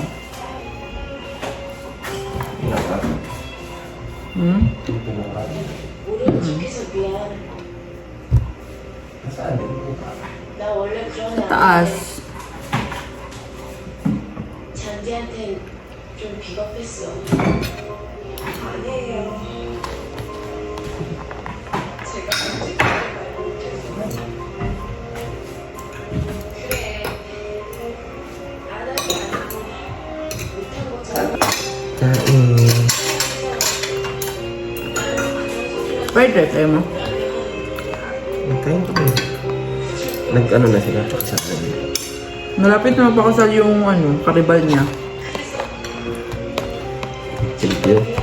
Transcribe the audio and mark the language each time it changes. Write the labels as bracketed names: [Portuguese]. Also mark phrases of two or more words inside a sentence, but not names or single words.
[Filipino] Sa taas. [Korean] 잔디한테 좀 비겁했어. 아니에요. 제가 솔직하게 말 못해서. 그래. 안 한 게 아니고 못한 것처럼. [English] Fried rice, [Filipino] ayaw mo? Hintayin ko ba? Nag-ano na sila, pakasal na nila. Malapit na mapakasal yung ano, karibal niya. Silvio.